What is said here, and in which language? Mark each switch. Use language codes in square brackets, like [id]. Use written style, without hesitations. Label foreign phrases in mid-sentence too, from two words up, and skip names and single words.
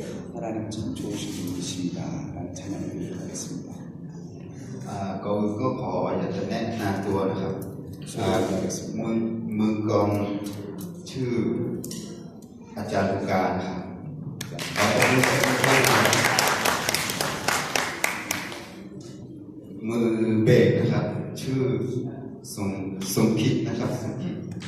[ko] 하나님 참 좋으신 분이십니다. 라는 찬양을 드리도록 하겠습니다. [th] ก่อนอื่นก็ขออยากจะแนะนำตัวนะครับมือกองชื่ออาจารย์ลูกาครับมือเบสนะครับชื่อสมคิดนะครับสมคิด